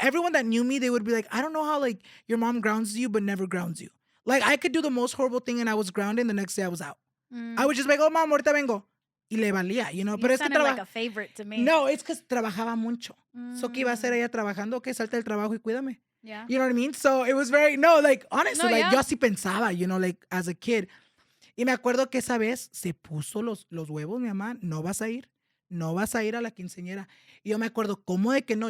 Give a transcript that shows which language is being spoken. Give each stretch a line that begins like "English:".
English: Everyone that knew me, they would be like, I don't know how like your mom grounds you, but never grounds you. Like I could do the most horrible thing and I was grounded, and the next day I was out. I would just be like, oh, mom,
Spanish: ahorita vengo. Y le valía,
English: you know. You
Spanish: pero es que
English: sounded like a favorite to me. No, it's because
Spanish: trabajaba mucho. So, ¿qué iba a hacer ella trabajando? Okay, salte del trabajo y cuídame.
English: Yeah. You know what I mean? So, it was very, no, like, honestly, No, like, yeah.
Spanish: yo así pensaba,
English: you know, like, as a kid.
Spanish: Y me acuerdo que esa vez se puso los huevos, mi mamá, no vas a ir a la quinceañera. Y yo me acuerdo, ¿cómo de que no?